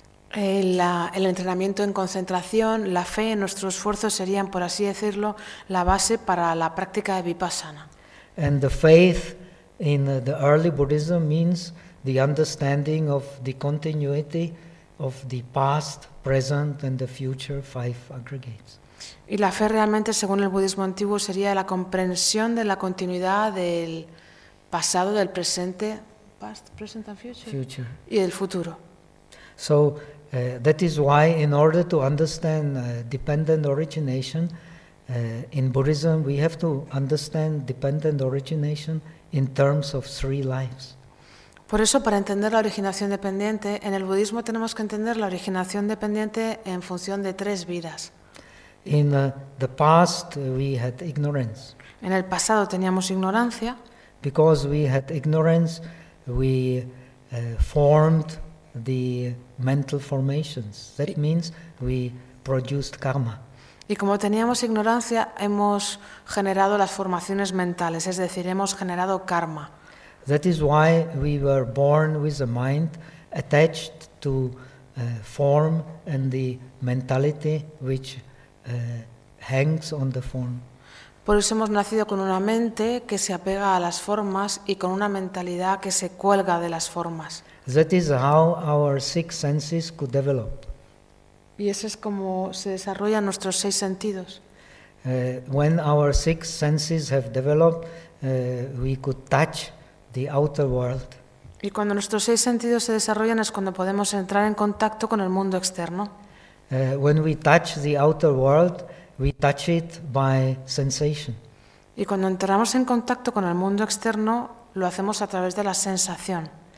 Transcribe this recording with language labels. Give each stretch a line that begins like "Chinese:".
Spanish: El entrenamiento en concentración, la fe, nuestro esfuerzo serían, por así decirlo, la base para la práctica de vipassana.
English: And the faith in the early Buddhism means the understanding of the continuity of the past, present, and the future five aggregates.
Spanish: Y la fe realmente, según el budismo antiguo, sería la comprensión de la continuidad del pasado, del presente,
English: past, present and future, future.
Spanish: Y el futuro.
English: So that is why, in order to understand dependent origination, in Buddhism we have to understand dependent origination in terms of three lives.
Spanish: Por eso, para entender la originación dependiente, en el budismo tenemos que entender la originación dependiente en función de tres vidas.
English: In the past we had ignorance.
Spanish: En el pasado teníamos ignorancia.
English: Because we had ignorance, we formed the mental formations. That means we produced karma.
Spanish: Y como teníamos ignorancia, hemos generado las formaciones mentales, es decir, hemos generado karma.
English: That is why we were born with a mind attached to form and the mentality which hangs on the form.
Spanish: Por eso hemos nacido con una mente que se apega a las formas y con una mentalidad que se cuelga de las formas.
English: That is how our six senses could develop.
Spanish: Y eso es como se desarrollan nuestros seis sentidos.
English: When our six senses have developed, we could touch the outer world.
Spanish: Y cuando nuestros seis sentidos se desarrollan es cuando podemos entrar en contacto con el mundo externo.
English: When we touch the outer world, we touch it by sensation.
Spanish: Y cuando entramos en contacto con el mundo externo, lo hacemos a través de la sensación.